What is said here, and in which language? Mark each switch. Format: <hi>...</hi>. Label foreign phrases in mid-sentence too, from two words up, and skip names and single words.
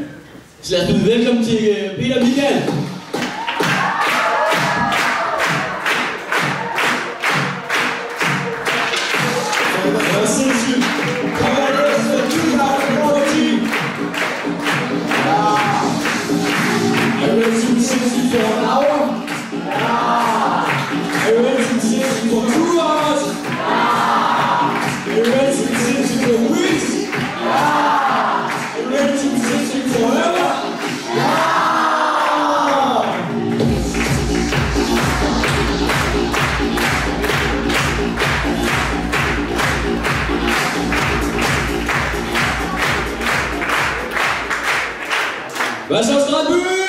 <da>Så lad os byde velkommen til Peter og Michael. Det var sindssygt. Kom her, det er så 2014. Er du</da> <en>ready to be</en> <da>sindssygt</da> <en>for an hour? Are you ready to be sindssygt for 2 hours? Are you ready to be sindssygt for weeks? Are you ready to be sindssygt forever?</en> <da>Hvad så, Strandby?</da>